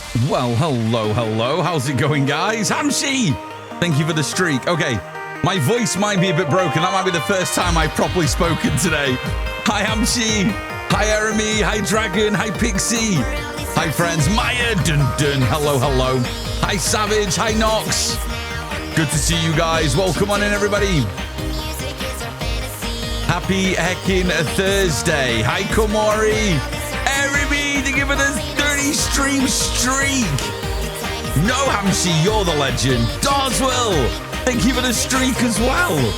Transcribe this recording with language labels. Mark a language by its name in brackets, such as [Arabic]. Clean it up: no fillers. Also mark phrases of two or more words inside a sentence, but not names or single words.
[English] Well, hello. How's it going, guys? Hamshi! Thank you for the streak. Okay, my voice might be a bit broken. That might be the first time I've properly spoken today. Hi, Hamshi. Hi, Eremy. Hi, Dragon. Hi, Pixie. Hi, friends. Maya. Dun dun. Hello. Hi, Savage. Hi, Nox. Good to see you guys. Welcome on in, everybody. Happy heckin' Thursday. Hi, Komori. Eremy, to give it a 30 stream streak. No, Hamshi, you're the legend. Darswell, thank you for the streak as well.